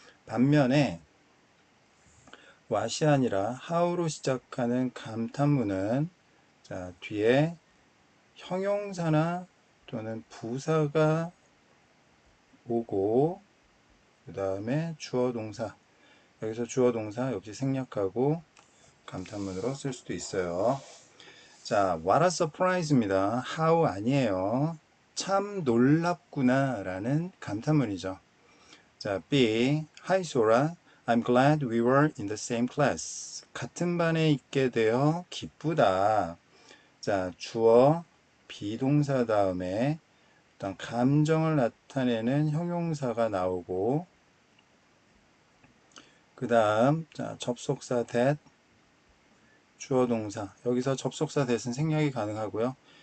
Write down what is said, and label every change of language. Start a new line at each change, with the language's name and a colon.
Korean: 반면에 what이 아니라 how로 시작하는 감탄문은 자, 뒤에 형용사나 또는 부사가 오고 그 다음에 주어 동사 여기서 주어 동사 역시 생략하고 감탄문으로 쓸 수도 있어요. 자,
English: what a surprise
Korean: 입니다. how 아니에요. 참 놀랍구나 라는 감탄문이죠. 자, B.
English: Hi Sora, I'm glad we were in the same class.
Korean: 같은 반에 있게 되어 기쁘다. 자, 주어 비동사 다음에 어떤 감정을 나타내는 형용사가 나오고 그 다음 자 접속사 that 주어 동사 여기서 접속사 that은 생략이 가능하고요.